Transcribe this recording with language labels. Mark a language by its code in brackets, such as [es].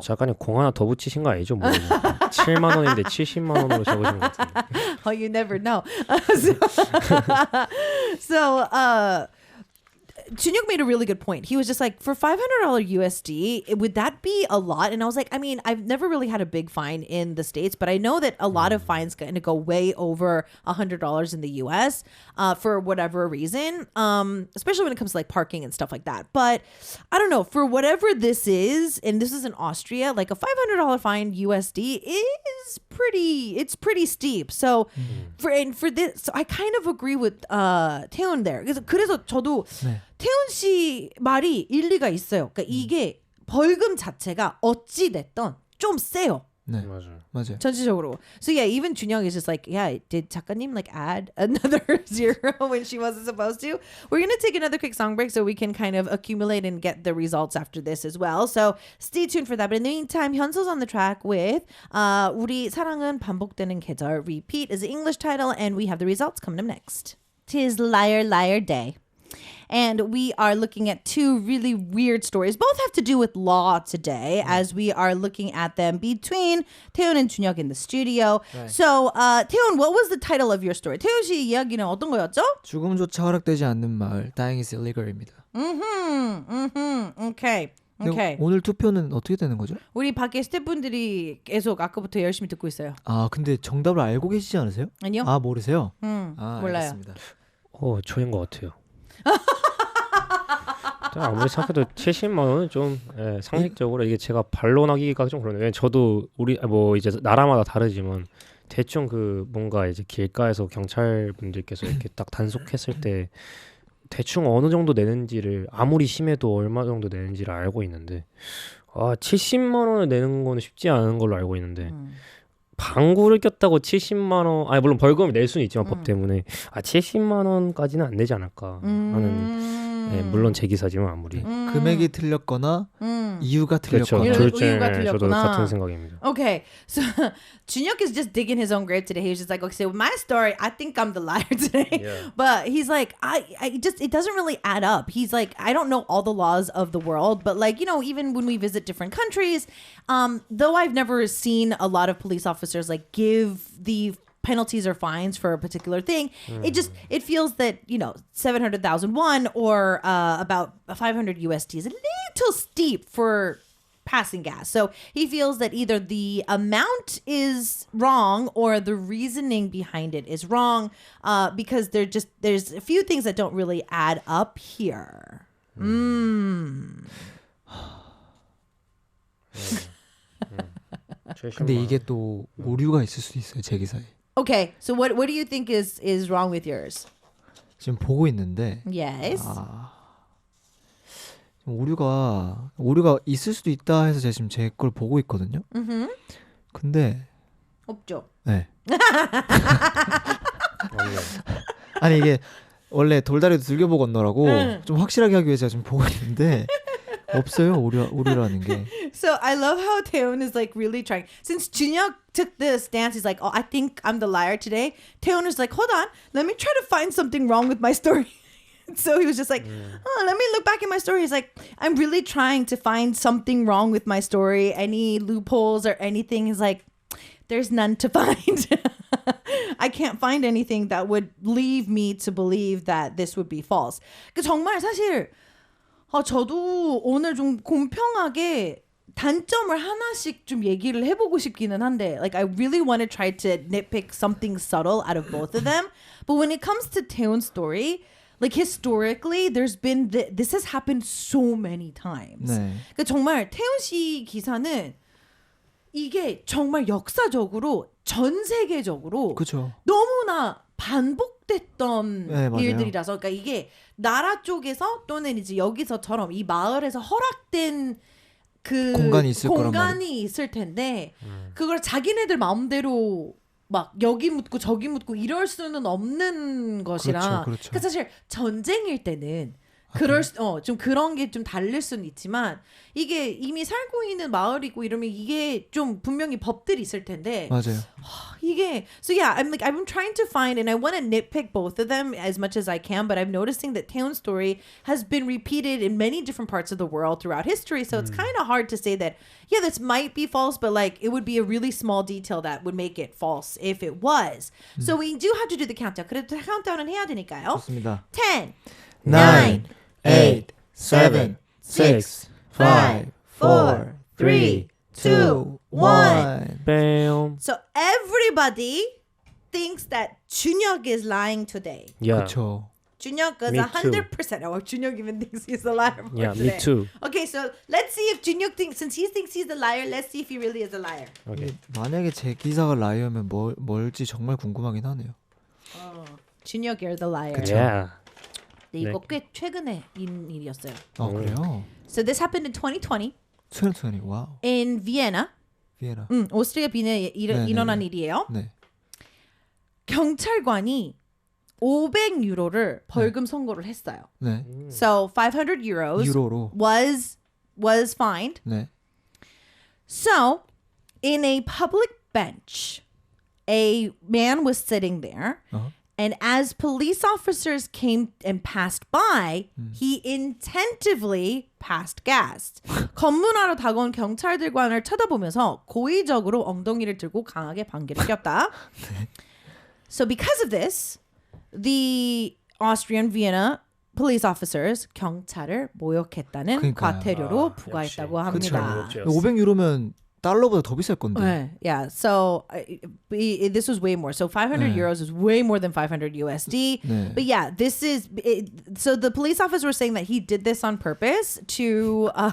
[ko] 작가님 공 하나 더 붙이신 거 아니죠? 뭐 7만 원인데 70만 원으로 적으신 것 같은데. [en] Oh, you never know. so Junyoung made a really good point. He was just like, for $500 USD, would that be a lot? And I was like, I mean, I've never really had a big fine in the States, but I know that a lot of fines going to go way over $100 in the US for whatever reason, especially when it comes to like parking and stuff like that. But I don't know, for whatever this is, and this is in Austria, like a $500 fine USD is pretty steep. So for this, so I kind of agree with 태훈 there. [ko] 그래서 저도 네. 태훈 씨 말이 일리가 있어요. 그러니까 이게 벌금 자체가 어찌 됐던 좀 세요. 네. 맞아요. 전체적으로. [en] So yeah, even Junyoung is just like, yeah, did 작가님 like add another zero when she wasn't supposed to? We're gonna take another quick song break so we can kind of accumulate and get the results after this as well. So stay tuned for that. But in the meantime, 현서's on the track with 우리 사랑은 반복되는 계절. Repeat is the English title, and we have the results coming up next. 'Tis Liar Liar Day. And we are looking at two really weird stories. Both have to do with law today, as we are looking at them between 태훈 and Junyoung in the studio. Right. So, 태훈, what was the title of your story? [ko] 태훈 씨 이야기는 어떤 거였죠? 죽음조차 허락되지 않는 마을 [en] Dying is illegal [ko] 입니다. [en] Okay. [ko] 근데 오늘 투표는 어떻게 되는 거죠? 우리 밖에 스태프분들이 계속 아까부터 열심히 듣고 있어요. 아 근데 정답을 알고 계시지 않으세요? 아니요? 아 모르세요? 몰라요. 알겠습니다. 저인 것 같아요. 아무리 생각해도 70만 원은 좀 상식적으로 이게 제가 반론하기가 좀 그러네요. 저도 우리 뭐 이제 나라마다 다르지만 대충 그 뭔가 이제 길가에서 경찰 분들께서 이렇게 딱 단속했을 때 대충 어느 정도 내는지를 아무리 심해도 얼마 정도 내는지를 알고 있는데 70만 원을 내는 거는 쉽지 않은 걸로 알고 있는데 방구를 꼈다고 70만 원 물론 벌금을 낼 수는 있지만 법 때문에 70만 원까지는 안 되지 않을까 하는 네, 물론 제 기사지만 아무리. 금액이 틀렸거나 이유가 그렇죠. 틀렸거나. 둘- 둘 중에 이유가 저도 틀렸구나. 같은 생각입니다. [en] Okay, so Junhyuk is just digging his own grave today. He was just like, okay, so my story, I think I'm the liar today. Yeah. But he's like, I just, it doesn't really add up. He's like, I don't know all the laws of the world, but like, you know, even when we visit different countries, though I've never seen a lot of police officers like give the penalties or fines for a particular thing, it feels that, you know, 700,001 or about 500 USD is a little steep for passing gas. So he feels that either the amount is wrong or the reasoning behind it is wrong, because there's a few things that don't really add up here. [ko] 근데 이게 또 오류가 있을 수도 있어요, 제 기사에. [en] Okay, so what do you think is wrong with yours? [ko] 지금 보고 있는데 [en] Yes. [ko] 오류가 있을 수도 있다 해서 제가 지금 제 걸 보고 있거든요. 근데 없죠. 네. 아니 이게 원래 돌다리도 들겨보고 건너라고 좀 확실하게 하기 위해서 제가 지금 보고 있는데 없어요, 오류라는 게. [en] So I love how Taehoon is like really trying. Since Junhyuk took the stance, he's like, "Oh, I think I'm the liar today." Taehoon is like, "Hold on, let me try to find something wrong with my story." So he was just like, "Oh, let me look back at my story." He's like, "I'm really trying to find something wrong with my story, any loopholes or anything." He's like, "There's none to find." I can't find anything that would leave me to believe that this would be false. [ko] 그 정말 사실 저도 오늘 좀 공평하게 단점을 하나씩 좀 얘기를 해보고 싶기는 한데, [en] like I really want to try to nitpick something subtle out of both of them. But when it comes to Taehoon's story, like historically, there's been this has happened so many times. [ko] 네. 그러니까 정말 태훈 씨 기사는 이게 정말 역사적으로 전 세계적으로 그렇죠. 너무나 반복됐던 네, 맞아요. 일들이라서, 그러니까 이게 나라 쪽에서 또는 이제 여기서처럼 이 마을에서 허락된 그 공간이 있을 거란 공간이 있을 텐데 그걸 자기네들 마음대로 막 여기 묻고 저기 묻고 이럴 수는 없는 것이라. 그렇죠. 그러니까 사실 전쟁일 때는 좀 그런 게 좀 다를 수는 있지만 이게 이미 살고 있는 마을이고 이러면 이게 좀 분명히 법들이 있을 텐데 맞아요. [en] 이게 so yeah, I'm trying to find, and I want to nitpick both of them as much as I can, but I'm noticing that Taehoon's story has been repeated in many different parts of the world throughout history, so it's kind of hard to say that yeah, this might be false, but like it would be a really small detail that would make it false if it was. So we do have to do the countdown. [ko] 그래도 카운트다운은 해야 되니까요. 좋습니다. 10, 9, 8, 7, 6, 5, 4, 3, 2, 1. 뺨. [en] So everybody thinks that Junhyuk is lying today. Yeah. [ko] 그렇죠. [en] Junhyuk is Me too. 100%. Oh, Junhyuk even thinks he's the liar. for Yeah, today. me too. Okay, so let's see if Junhyuk thinks, since he thinks he's the liar, let's see if he really is a liar. Okay. [ko] 만약에 제 기사가 라이어면 뭘지 정말 궁금하긴 하네요. [en] Junhyuk, you're the liar. [ko] 그쵸. [en] Yeah. [ko] 네, 이거 꽤 최근에 인 일이었어요. 그래요? [en] So this happened in 2020 [ko] 2020. 와우. [en] in Vienna. [ko] 비에나. 오스트리아 비엔에 네, 일어난 네. 일이에요. 네. 경찰관이 500유로를 벌금 선고를 했어요. 네. [en] So 500 euros [ko] 유로로. [en] was fined. [ko] 네. [en] So, in a public bench, a man was sitting there, and as police officers came and passed by, he intentively passed gas. [ko] 검문하러 다가온 경찰들관을 쳐다보면서 고의적으로 엉덩이를 들고 강하게 방귀를 꼈다. [en] So, because of this, the Austrian Vienna police officers [ko] 경찰을 모욕했다는 그러니까요. 과태료로 부과했다고 그렇죠. 합니다. 500유로면 달러보다 더 비쌀 건데. [en] Yeah. So this was way more. So 500 euros is way more than 500 USD. [ko] 네. [en] But yeah, this is so the police officers were saying that he did this on purpose to